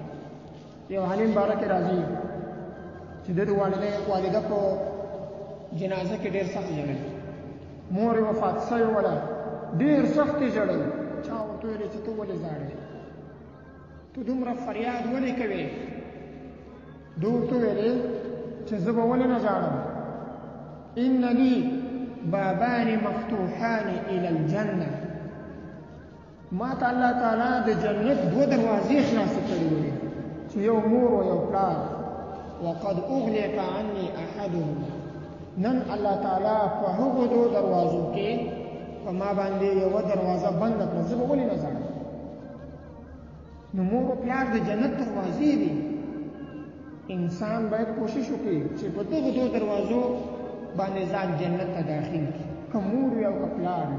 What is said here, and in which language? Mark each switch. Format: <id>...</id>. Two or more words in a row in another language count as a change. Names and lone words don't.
<ps>یو عالم باره کې راځي چې د والده په جنازه کې ډېر سخت ژړل، مور یې وفات سوې وله، ډېر سخت یې ژړل. چا ورته ویلې چې ته ولې ژاړې، ته دومره فریاد ولې کوې؟ ده ورته ویلې چې زه به ولې نه ژاړم،</ps> <ar>ان لي بابان مفتوحان الى الجنه،</ar> <ps>ما ته الله تعالی د جنت دوه دروازې خلاصې کړې وې چې یو مور او یو پلار.</ps> <ar>وقد اغلق عني احدهما،</ar> <ps>نن الله تعالی په هغو دوه دروازو کې په ما باندې یوه دروازه بنده کړه، زه به ولې نه ژاړم؟ نو مور او پلار د جنت دروازې دي. انسان باید کوشش وکړي چې په دغو دوه دروازو باندې ځان جنت ته داخل کړي، که مور وي او که پلار وي.</ps>